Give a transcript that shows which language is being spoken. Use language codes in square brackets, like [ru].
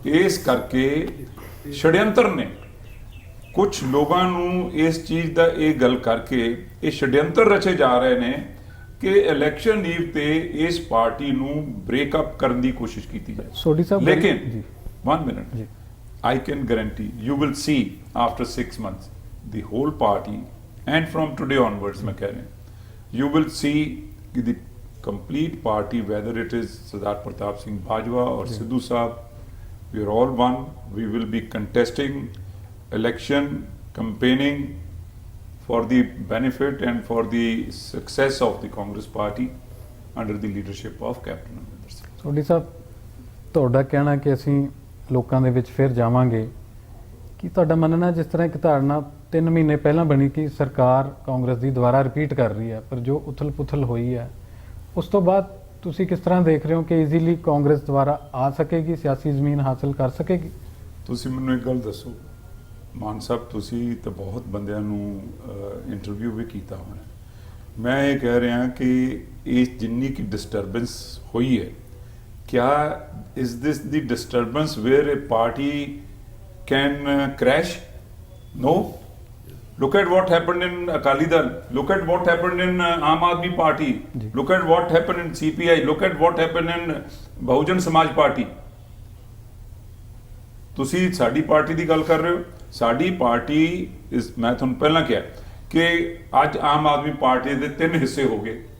[pa] ਇਸ ਕਰਕੇ ਛੜਯੰਤਰ ਨੇ ਕੁਝ ਲੋਕਾਂ ਨੂੰ ਇਸ ਚੀਜ਼ ਦਾ ਇਹ ਗੱਲ ਕਰਕੇ ਇਹ ਛੜਯੰਤਰ ਰਚੇ ਜਾ ਰਹੇ ਨੇ ਕਿ ਇਲੈਕਸ਼ਨ ਈਵ ਤੇ ਇਸ ਪਾਰਟੀ ਨੂੰ ਬ੍ਰੇਕਅਪ ਕਰਨ ਦੀ ਕੋਸ਼ਿਸ਼ ਕੀਤੀ ਜਾਏ। ਸੋਢੀ ਸਾਹਿਬ ਲੇਕਿਨ ਜੀ [en] 1 minute, [pa] ਜੀ [en] I can guarantee you will see after 6 months the whole party, and from today onwards [hi] मैं कह रहा हूँ, [en] you will see कि the complete party, whether it is Sardar Pratap Singh Bajwa or Sidhu Saab, we are all one. We will be contesting election, campaigning for the benefit and for the success of the Congress party under the leadership of Captain Amrinder Singh. [pa] Sodhi ਸਾਹਿਬ, ਤੁਹਾਡਾ ਕਹਿਣਾ ਕਿ ਅਸੀਂ ਲੋਕਾਂ ਦੇ ਵਿੱਚ ਫਿਰ ਜਾਵਾਂਗੇ, ਕੀ ਤੁਹਾਡਾ ਮੰਨਣਾ ਜਿਸ ਤਰ੍ਹਾਂ ਇੱਕ ਧਾਰਨਾ 3 ਮਹੀਨੇ ਪਹਿਲਾਂ ਬਣੀ ਕਿ ਸਰਕਾਰ ਕਾਂਗਰਸ ਦੀ ਦੁਬਾਰਾ ਰਿਪੀਟ ਕਰ ਰਹੀ ਹੈ, ਪਰ ਜੋ ਉਥਲ-ਪੁਥਲ ਹੋਈ ਹੈ ਉਸ ਤੋਂ ਬਾਅਦ ਤੁਸੀਂ ਕਿਸ ਤਰ੍ਹਾਂ ਦੇਖ ਰਹੇ ਹੋ ਕਿ ਈਜ਼ੀਲੀ ਕਾਂਗਰਸ ਦੁਬਾਰਾ ਆ ਸਕੇਗੀ, ਸਿਆਸੀ ਜ਼ਮੀਨ ਹਾਸਲ ਕਰ ਸਕੇਗੀ? ਤੁਸੀਂ ਮੈਨੂੰ ਇੱਕ ਗੱਲ ਦੱਸੋ ਮਾਨ ਸਾਹਿਬ, ਤੁਸੀਂ ਤਾਂ ਬਹੁਤ ਬੰਦਿਆਂ ਨੂੰ ਇੰਟਰਵਿਊ ਵੀ ਕੀਤਾ ਹੋਣਾ, ਮੈਂ ਇਹ ਕਹਿ ਰਿਹਾ ਕਿ ਇਹ ਜਿੰਨੀ ਕੀ ਡਿਸਟਰਬੈਂਸ ਹੋਈ ਹੈ, ਕਿਆ [en] is this the disturbance where a party can crash? No. Look at what happened in Akali Dal. Look at what happened in Aam Aadmi Party. Look at what happened in CPI. Look at what happened in Bahujan Samaj Party. [pa] ਤੁਸੀਂ ਸਾਡੀ party ਦੀ ਗੱਲ ਕਰ ਰਹੇ ਹੋ, ਸਾਡੀ party ਮੈਂ ਤੁਹਾਨੂੰ ਪਹਿਲਾਂ ਕਿਹਾ ਕਿ ਅੱਜ ਆਮ ਆਦਮੀ ਪਾਰਟੀ ਦੇ 3 ਹਿੱਸੇ ਹੋ ਗਏ।